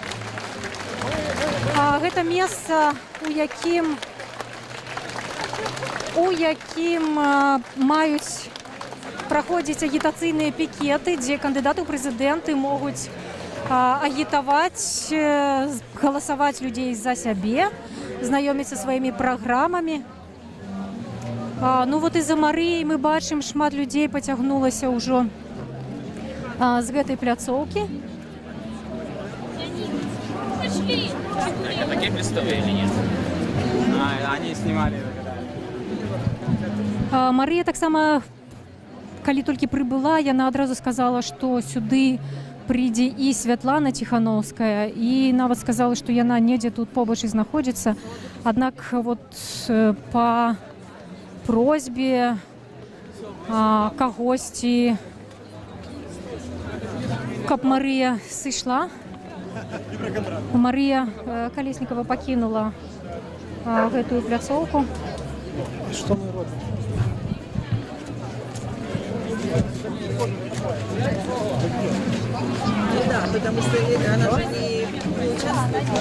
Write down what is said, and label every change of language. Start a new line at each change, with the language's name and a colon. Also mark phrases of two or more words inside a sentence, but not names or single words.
Belarusian: Гэта месца, у якім маюць праходзіць агітацыйныя пікеты, дзе кандыдаты ў прэзідэнты могуць агітаваць, галасаваць людзей за сябе, знаёміцца сваімі праграмамі. Ну вот і за Марыяй мы бачым, шмат людзей пацягнулася ўжо з гэтай пляцоўкі.
Russian: Это такие представили или нет? Они снимали.
Belarusian: Марыя таксама, калі толькі прыбыла, яна адразу сказала, што сюды прыйдзе і Святлана Ціхановская, і нават сказала, што яна недзе тут побач і знаходзіцца. Аднак вот па просьбе кагосьці, каб Марыя сышла, Марыя Калеснікава пакінула гэтую пляцоўку.
Russian: Что мы робим? Да, потому что она же не участвует.